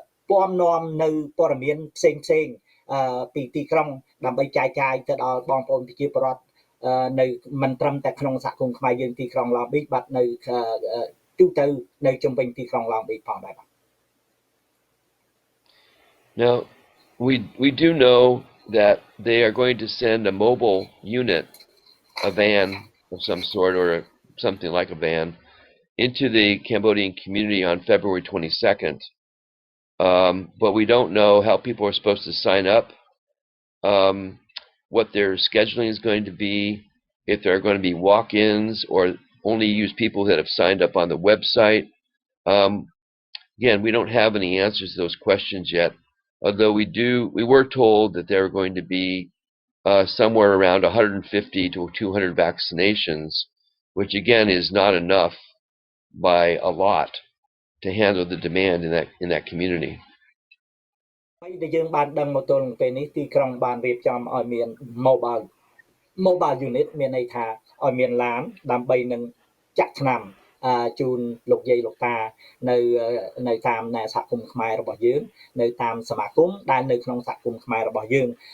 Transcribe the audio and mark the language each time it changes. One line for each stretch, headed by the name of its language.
Khmer: ពំនាំនៅព័ត៌មានផ្សេងពីទីក្រុងដើម្បីចែកចាយទៅដល់បងប្អូនប្រជាពលរដ្ឋនៅមិនត្រឹមតែក្នុងសហគមន៍ខ្មែរយើងទីក្រុងឡង់ប៊ីបាត់នៅទូទៅនៅជុំវិញទីក្រុងឡង់ប៊ីផងដែរ
English: Now, we do know that they are going to send a mobile unit, a van of some sort or something like a van, into the Cambodian community on February 22nd. But we don't know how people are supposed to sign up, what their scheduling is going to be, if there are going to be walk-ins or only use people that have signed up on the website. Again, we don't have any answers to those questions yet. Although we were told that there are going to be somewhere around 150 to 200 vaccinations, which again is not enough by a lot to handle the demand in that community.
Khmer: ហើយដែលយើងបានដឹងមកទល់ពេលនេះទីក្រុងបានរៀបចំឲ្យមាន mobile unit មានន័យថាឲ្យមានឡានដើម្បីនឹងចាក់ថ្នាំជូនលោកយាយលោកតានៅតាមសហគមន៍ខ្មែររបស់យើងនៅតាមសមាគមដែលនៅក្នុងសហគមន៍ខ្មែររបស់យើង